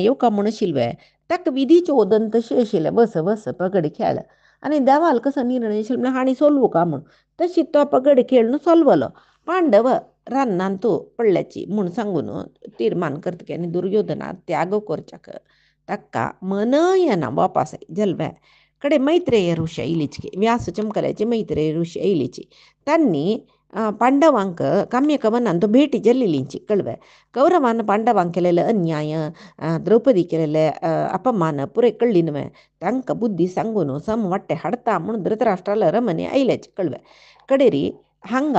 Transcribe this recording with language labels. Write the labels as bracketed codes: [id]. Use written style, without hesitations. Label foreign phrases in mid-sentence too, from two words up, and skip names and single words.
[kok] येवका म्हूण आशिल्ले ताका विधीचे वदन तशें आशिल्लें बस पगडी खेळ आनी देवाल कसो निर्णय आशिल्लो म्हळ्यार हांणी सोलवू का म्हूण तशी तो पगडी खेळ न्हू सोलवलो पांडव रान्नान तूं पडल्याची म्हूण सांगून तीर्मान करतकी आनी दुर्योधना त्याग करच्याक ताका मन येना वापस जल्व्या कडे मैत्रेय ऋषी आयलीची व्यास चमकल्याची मैत्रेय ऋषी आयलीची तांणी पांडवांक काम्यकवनान तो भेटी जल्लेलींची कळ्ळें कौरवान पांडवांक केलेले अन्याय द्रौपदी केलेले अपमान पुरे कळ्ळी न्हय तांकां बुद्धी सांगून सम वाट्टे हाडता म्हूण धृतराष्ट्राला रमणे आयलेच कळ्ळें कडेरी हांगा